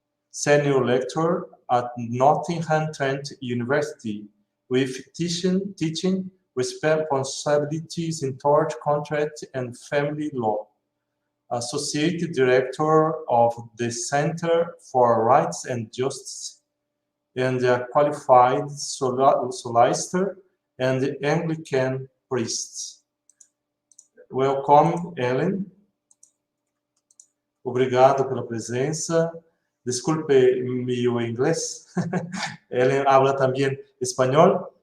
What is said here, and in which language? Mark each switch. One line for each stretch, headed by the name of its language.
English: Senior lecturer at Nottingham Trent University, with teaching responsibilities in tort, contract, and family law. Associate Director of the Center for Rights and Justice, and a qualified solicitor and Anglican priest. Welcome, Helen.
Portuguese: Obrigado pela presença.
Spanish: Disculpe mi inglés. Helen habla también español.